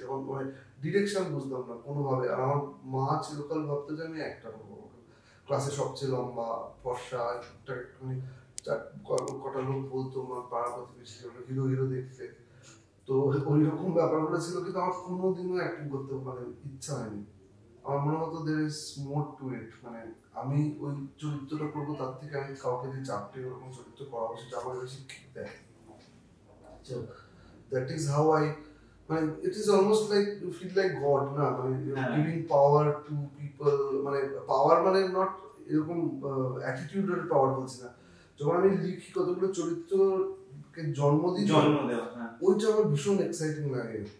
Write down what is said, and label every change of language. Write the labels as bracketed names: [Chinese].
[Bangla] যখন মানে ডিরেকশন বুঝতাম না কোনোভাবে, আর আমার মা চিরকাল ভাবতো যে আমি একটা করবো, ক্লাসে সবচেয়ে লম্বা, ফর্সা, একটুখানি কটা লোক বলতো আমার পাড়া প্রতিবেশী হিরো হিরো দেখতে। তো ওই রকম ব্যাপারগুলো ছিল, কিন্তু আমার কোনোদিনও অ্যাক্টিং করতে মানে ইচ্ছা হয়নি। আমার মনে হতো [English] there is more to it, [Bangla] মানে আমি ওই চরিত্রটা করবো, তার থেকে আমি কাউকে দিয়ে চাপটে ওরকম চরিত্র করাবো, সেটা আমার বেশি ঠিক দেয়। [English] So that is how I, মানে it is almost like you feel like God, না, মানে giving power to people, মানে [Bangla] পাওয়ার মানে নট এরকম অ্যাটিটিউডের পাওয়ার বলছি না। যখন আমি লিখি কতগুলো চরিত্রকে জন্ম দেওয়া, ওইটা আমার ভীষণ এক্সাইটিং লাগে।